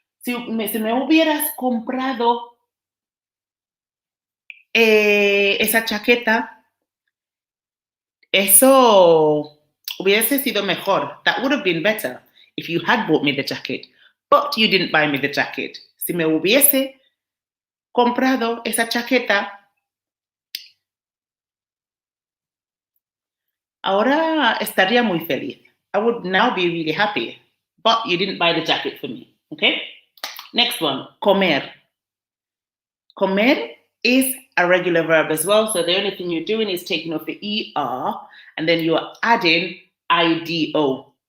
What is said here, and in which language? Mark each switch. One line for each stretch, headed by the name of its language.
Spanish: Si me hubieras comprado esa chaqueta, eso hubiese sido mejor.
English: That would have been better if you had bought me the jacket, but you didn't buy me the jacket.
Spanish: Si me hubiese comprado esa chaqueta, ahora estaría muy feliz.
English: I would now be really happy, but you didn't buy the jacket for me. Okay? Next one, comer. Comer is a regular verb as well. So the only thing you're doing is taking off the ER and then you're adding IDO.